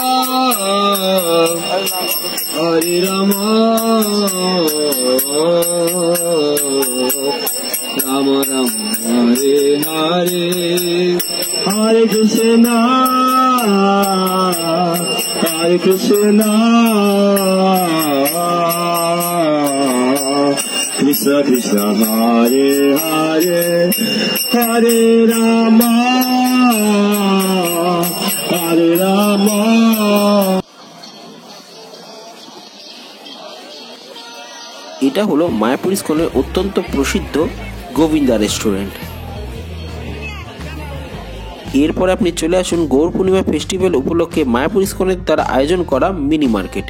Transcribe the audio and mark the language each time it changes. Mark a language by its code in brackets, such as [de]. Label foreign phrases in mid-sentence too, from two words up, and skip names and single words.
[sa] हरे राम राम राम हरे हरे हरे कृष्ण हरे कृष्ण कृष्ण कृष्ण हरे हरे हरे राम हरे राम. [bn] এটা হলো মায়াপুর ইস্কনের অত্যন্ত প্রসিদ্ধ গোবিন্দা রেস্টুরেন্ট। এরপর আপনি চলে আসুন গৌর পূর্ণিমা ফেস্টিভ্যাল উপলক্ষে মায়াপুর ইস্কনের দ্বারা আয়োজন করা [en] mini market.